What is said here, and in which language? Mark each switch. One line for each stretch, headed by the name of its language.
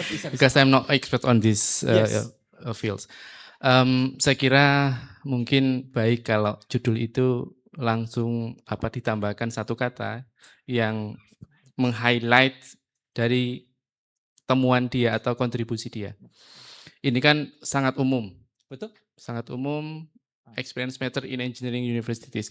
English: Because I'm not expert on these fields.
Indonesian: Saya kira mungkin baik kalau judul itu langsung ditambahkan satu kata yang meng-highlight dari temuan dia atau kontribusi dia. Ini kan sangat umum. Betul? Sangat umum,
English: experience matter in engineering universities.